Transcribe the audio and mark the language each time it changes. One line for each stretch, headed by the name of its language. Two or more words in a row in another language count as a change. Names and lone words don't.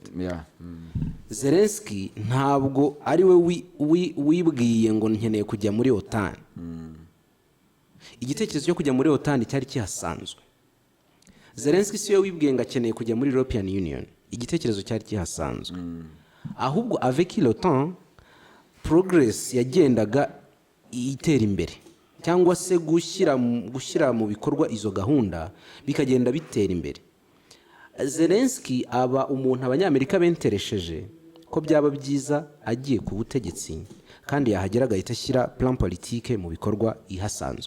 Kinyarwanda: Zelensky ntabwo ari we wibwiye ngo nkeneye kujya muri OTAN. Igitekerezo cyo kujya muri OTAN cyari kihasanzwe. Zelensky si we wibwiye ngo akeneye kujya muri European Union, igitekerezo cyari kihasanzwe. Ahubwo
French: avec le temps
Kinyarwanda: progress yagendaga itera imbere, cyangwa se gushyira mu bikorwa izo gahunda bikagenda bitera imbere. Zelensky aba umuntu Abanyamerika benteresheje ko byaba byiza agiye ku butegetsi kandi yahagera agahita ashyira
French: plan politique
Kinyarwanda: mu bikorwa ihasanzwe.